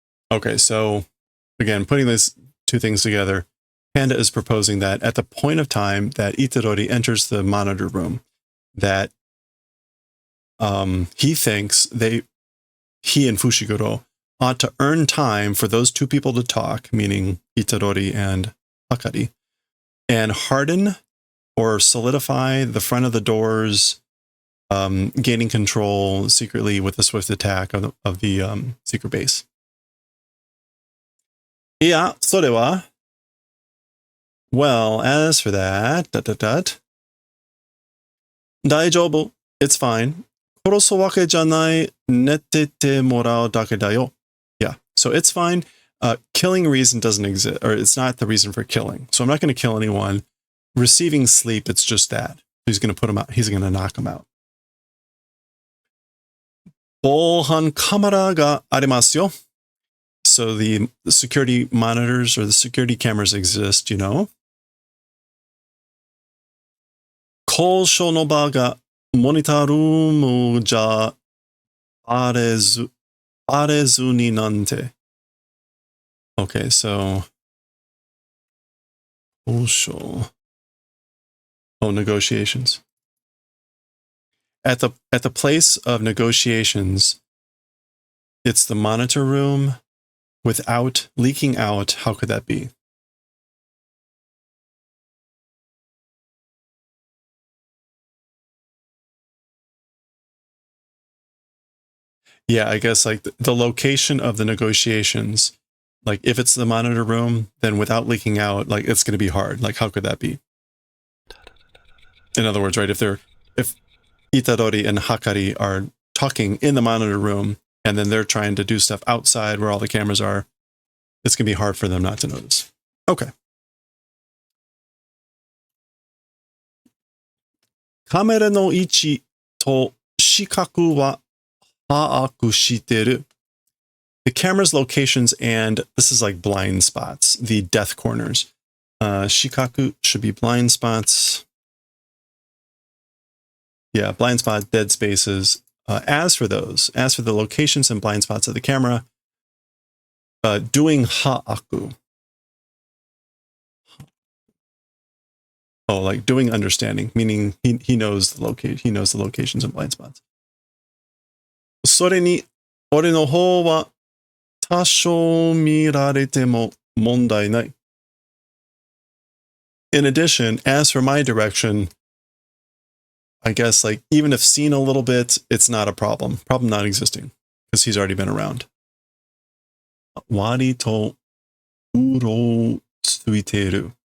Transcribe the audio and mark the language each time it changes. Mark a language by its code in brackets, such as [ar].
[en] Okay, so again, putting these two things together, Panda is proposing that at the point of time that Itarori enters the monitor room, that he thinks he and Fushiguro ought to earn time for those two people to talk, meaning Itarori and Hakari, and harden or solidify the front of the doors, gaining control secretly with a swift attack of the secret base. Yeah, [ja] それは [en] Well, as for that, [ja] 大丈夫 [en] It's fine. [ja] 殺すわけじゃない、寝ててもらうだけだよ. [en] Yeah, so it's fine. Killing reason doesn't exist, or it's not the reason for killing. So I'm not going to kill anyone. Receiving sleep, it's just that. He's going to put him out. He's going to knock him out. [ja] 防犯カメラがありますよ. [en] So the security monitors or the security cameras exist, you know. [ja] 交渉の場がモニタールームじゃあれずになんて. [en] Okay, so 交渉.Oh, negotiations. At the place of negotiations, it's the monitor room without leaking out. How could that be? Yeah, I guess like the location of the negotiations, like if it's the monitor room, then without leaking out, like it's going to be hard. Like how could that be? In other words, right, if Itadori and Hakari are talking in the monitor room, and then they're trying to do stuff outside where all the cameras are, it's going to be hard for them not to notice. Okay. [ja] カメラの位置と視覚は把握してる. [en] The camera's locations and this is like blind spots, the death corners. Shikaku should be blind spots. Yeah, blind spot, dead spaces. As for the locations and blind spots of the camera, doing ha'aku. Oh, like doing understanding, meaning he knows the locations and blind spots. [ja] それに、俺の方は多少見られても問題ない. [en] In addition, as for my direction, I guess like even if seen a little bit, it's not a problem. Problem not existing because he's already been around. [ja] 割とうろついてる.